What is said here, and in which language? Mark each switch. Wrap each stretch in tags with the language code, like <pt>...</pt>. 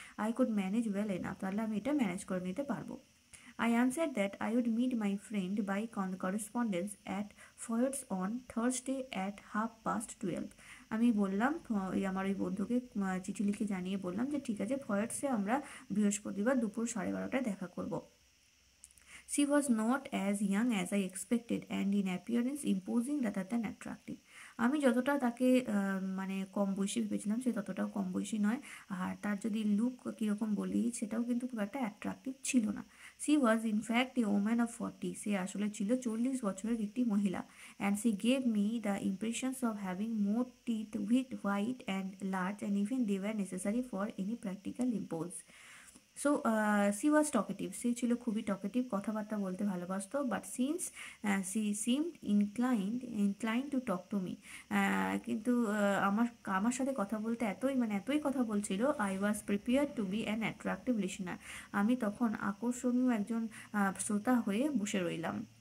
<en>I could manage well enough,</en> <bn>তাহলে আমি এটা ম্যানেজ করে নিতে পারবো।</bn> <en>I answered that I would meet my friend by correspondence at Foyers on Thursday at 12:30.</en> <bn>আমি বললাম, আমার ওই বন্ধুকে চিঠি লিখে জানিয়ে বললাম যে ঠিক আছে, ফয়ার্সে আমরা বৃহস্পতিবার দুপুর 12:30টায় দেখা করব।</bn> <en>She was not as young as I expected and in appearance imposing rather than attractive.</en> <bn>আমি যতটা তাকে কম বয়সী ভেবেছিলাম সে ততটাও কম বয়সী নয়, আর তার যদি লুক কীরকম বলি সেটাও কিন্তু খুব একটা অ্যাট্রাক্টিভ ছিল না।</bn> <en>She was in fact a woman of 40.</en> <bn>সে আসলে ছিল 40 বছরের একটি মহিলা।</bn> <en>And she gave me the impressions of having more teeth, white and large, and even they were necessary for any practical impulse. So she was talkative,</en> <bn>সে ছিল খুবই talkative, কথাবার্তা বলতে ভালোবাসতো।</bn> <en>but since she seemed inclined to talk to me,</en> <bn>কিন্তু আমার সাথে কথা বলতে এতই কথা বলছিল।</bn> <en>I was prepare to be an attractive listener,</en> <bn>আমি তখন আকর্ষণীয় একজন শ্রোতা হয়ে বসে রইলাম।</bn>